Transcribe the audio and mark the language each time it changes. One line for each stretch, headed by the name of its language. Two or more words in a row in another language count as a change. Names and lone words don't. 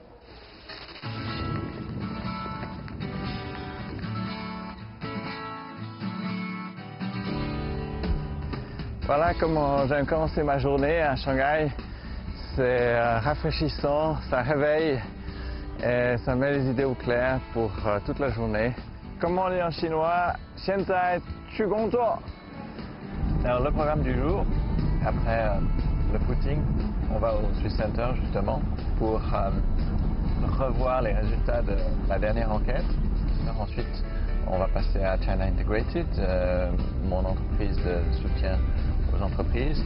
French: Voilà comment j'ai commencé ma journée à Shanghai. C'est rafraîchissant, ça réveille et ça met les idées au clair pour toute la journée. Comme on dit en chinois,
Chinese: 现在去工作.
French: Alors le programme du jour, après le footing, on va au Swiss Center justement pour revoir les résultats de la dernière enquête. Alors, ensuite, on va passer à China Integrated, mon entreprise de soutien aux entreprises.